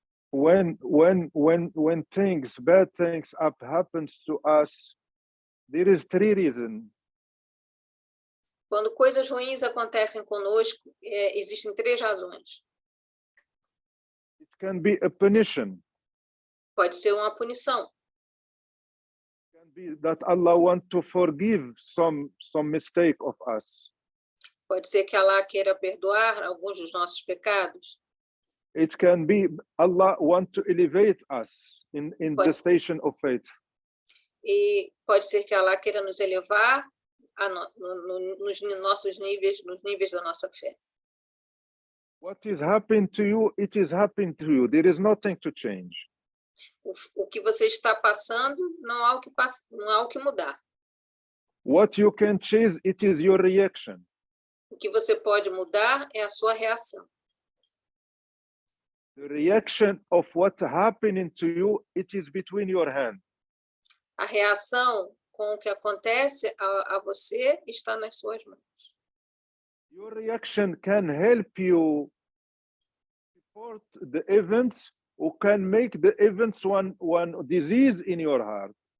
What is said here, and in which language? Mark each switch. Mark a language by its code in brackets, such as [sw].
[en] When things, bad things happens to us, there is 3 reasons. [pt] Quando coisas ruins acontecem conosco, existem 3 razões. [en] It can be a punition. [pt] Pode ser uma punição. [en] It can be that Allah wants to forgive some mistake of us. [pt] Pode ser que Allah queira perdoar alguns dos nossos pecados. [en] It can be Allah wants to elevate us in the station of faith. [pt] E pode ser que Allah queira nos elevar nos nossos níveis, nos níveis da nossa fé. [en] What is happening to you, it is happening to you. There is nothing to change. [pt] O que você está passando, não há o que mudar. [en] What you can change, it is your reaction. [pt] O que você pode mudar é a sua reação. [en] The reaction of what happening to you, it is between your hands. [pt] A reação com o que acontece a você está nas suas mãos. [en] Your reaction can help you support the events or can make the events one disease in your heart.